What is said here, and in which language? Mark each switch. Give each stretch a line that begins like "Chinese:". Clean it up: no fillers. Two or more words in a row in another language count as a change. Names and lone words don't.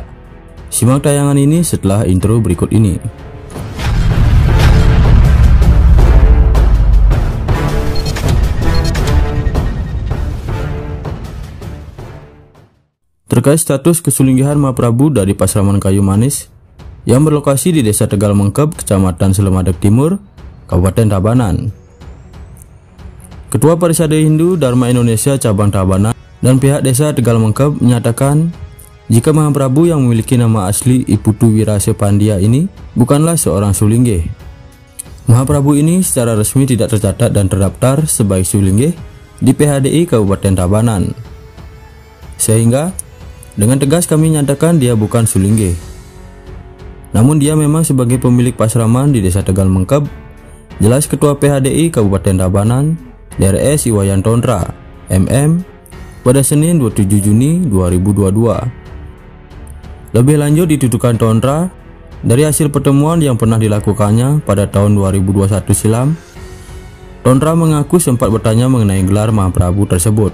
Indonesian: Simak tayangan ini setelah intro berikut ini. Terkait status kesulinggihan Mahaprabu dari Pasraman Kayu Manis yang berlokasi di Desa Tegal Mengkeb, Kecamatan Selemadeg Timur, Kabupaten Tabanan. Ketua Parisade Hindu Dharma Indonesia Cabang Tabanan dan pihak Desa Tegal Mengkeb menyatakan jika Mahaprabu yang memiliki nama asli I Putu Wirase Pandya ini bukanlah seorang sulinggih. Mahaprabu ini secara resmi tidak tercatat dan terdaftar sebagai sulinggih di PHDI Kabupaten Tabanan. Sehingga dengan tegas kami nyatakan dia bukan sulinggih. Namun dia memang sebagai pemilik pasraman di Desa Tegal Mengkeb, jelas Ketua PHDI Kabupaten Tabanan DRS Iwayan Tondra MM pada Senin 27 Juni 2022. Lebih lanjut dituduhkan Tondra dari hasil pertemuan yang pernah dilakukannya pada tahun 2021 silam. Tondra mengaku sempat bertanya mengenai gelar Mahaprabu tersebut.